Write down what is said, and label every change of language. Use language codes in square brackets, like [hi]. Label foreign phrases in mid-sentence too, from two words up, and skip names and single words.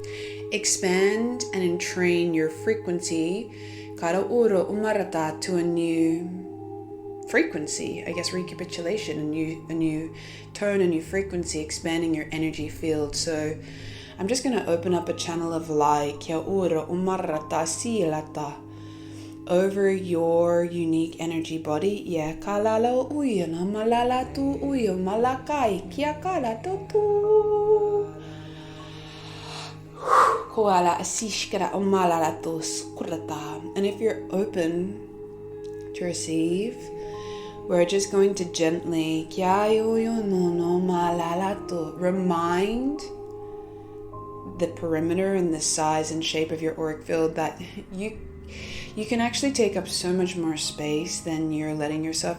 [en] Expand and entrain your frequency to a new frequency. I guess recapitulation, a new tone, a new frequency, expanding your energy field. So I'm just going to open up a channel of light over your unique energy body. Yeah, kalalo uyo na malala tu uyo malakai kia kala tu koala asishkara malala tu skurata. And if you're open to receive, we're just going to gently kia uyo no malala tu remind the perimeter and the size and shape of your auric field that you can actually take up so much more space than you're letting yourself.